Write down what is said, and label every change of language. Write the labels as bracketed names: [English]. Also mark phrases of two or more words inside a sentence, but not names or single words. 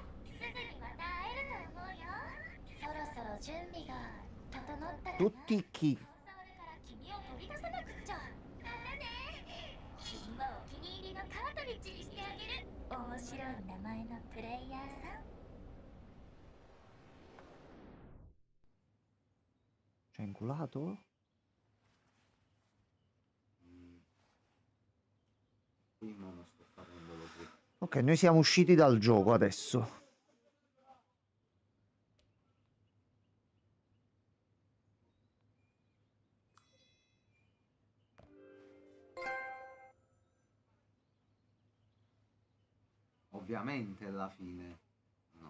[Japanese] すぐにまた会えると思うよ。そろそろ準備が整ったらな。 [Italian] Tutti chi? [Japanese] コンサールから君を取り出さなくっちゃ。だね。君はお気に入りのカートリッジにしてあげる。面白い名前のプレイヤーさん。 [Italian] Ci ha inculato? Qui non lo sto facendo così. Ok, noi siamo usciti dal gioco adesso. Ovviamente la fine. No,